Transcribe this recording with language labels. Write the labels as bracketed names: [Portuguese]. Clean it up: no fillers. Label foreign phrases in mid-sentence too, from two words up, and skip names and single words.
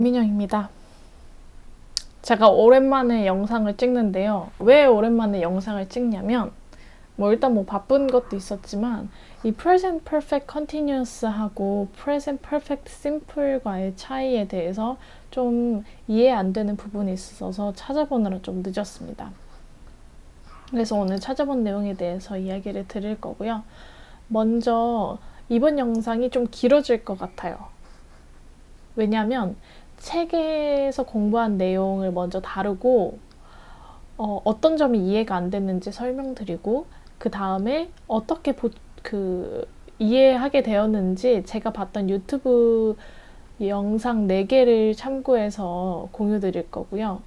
[Korean] 민영입니다. 제가 오랜만에 영상을 찍는데요. 왜 오랜만에 영상을 찍냐면 일단 바쁜 것도 있었지만 이 [English] present perfect continuous [Korean] 하고 [English] present perfect simple [Korean] 과의 차이에 대해서 좀 이해 안 되는 부분이 있어서 찾아보느라 좀 늦었습니다. 그래서 오늘 찾아본 내용에 대해서 이야기를 드릴 거고요. 먼저 이번 영상이 좀 길어질 것 같아요. 왜냐면 책에서 공부한 내용을 먼저 다루고 어떤 점이 이해가 안 됐는지 설명드리고 그 다음에 어떻게 이해하게 되었는지 제가 봤던 유튜브 영상 4개를 참고해서 공유 드릴 거고요.